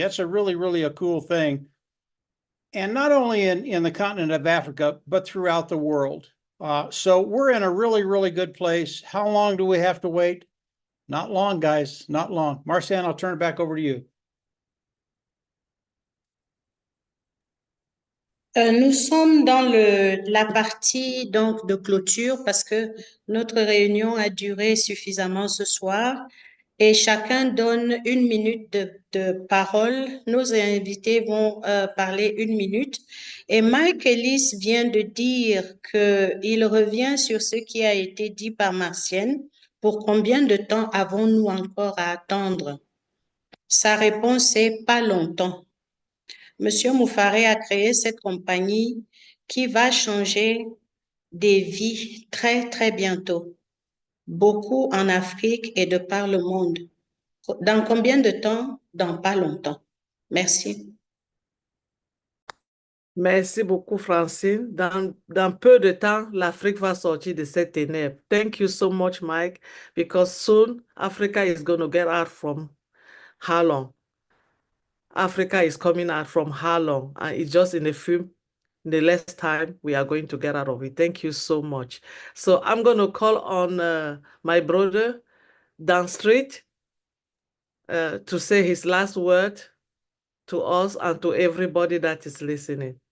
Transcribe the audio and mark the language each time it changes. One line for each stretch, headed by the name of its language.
English: That's a really, really a cool thing. And not only in the continent of Africa, but throughout the world. So we're in a really, really good place. How long do we have to wait? Not long, guys, not long. Marcian, I'll turn it back over to you.
French: Nous sommes dans la partie donc de clôture parce que notre réunion a duré suffisamment ce soir et chacun donne 1 minute de parole. Nos invités vont parler 1 minute et Mike Ellis vient de dire qu'il revient sur ce qui a été dit par Marcienne. Pour combien de temps avons-nous encore à attendre? Sa réponse est pas longtemps. Monsieur Moufaré a créé cette compagnie qui va changer des vies très, très bientôt. Beaucoup en Afrique et de par le monde. Dans combien de temps? Dans pas longtemps. Merci. Merci beaucoup, Francine. Dans peu de temps, l'Afrique va sortir de cette ténèbres.
English: Thank you so much, Mike, because soon Africa is going to get out from how long? Africa is coming out from how long? And it's just in the less time we are going to get out of it. Thank you so much. So I'm going to call on my brother, Dan Street, to say his last word to us and to everybody that is listening.